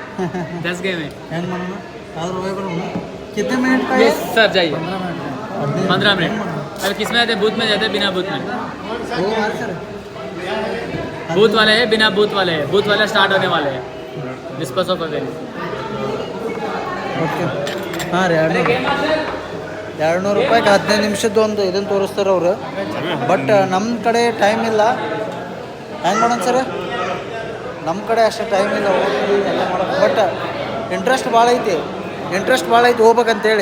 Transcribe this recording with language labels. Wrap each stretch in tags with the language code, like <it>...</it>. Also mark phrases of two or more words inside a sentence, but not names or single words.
<hi>10 गेम है. कितने मिनट का है सर? जाइए 15 मिनट. अरे किस में जाते हैं? भूत में जाते हैं, बिना भूत में. भूत वाले है, बिना भूत वाले है. भूत वाले स्टार्ट होने वाले हैं. डिस्पर्स ऑफ हवेली.</hi> <kn>ಓಕೆ. ಹಾಂ ರೀ, 200 ರೂಪಾಯಿಗೆ 15 ನಿಮಿಷದ್ದು ಒಂದು ಇದನ್ನು ತೋರಿಸ್ತಾರೆ ಅವರು. ಬಟ್ ನಮ್ಮ ಕಡೆ ಟೈಮ್ ಇಲ್ಲ. ಹೆಂಗೆ ಮಾಡೋಣ ಸರ್? ನಮ್ಮ ಕಡೆ ಅಷ್ಟು ಟೈಮ್ ಇಲ್ಲ ಹೋಗಿ ಎಲ್ಲ ಮಾಡೋದು.</kn> <en>but interest</en> <kn>ಭಾಳ ಐತಿ ಹೋಗ್ಬೇಕಂತೇಳಿ.</kn>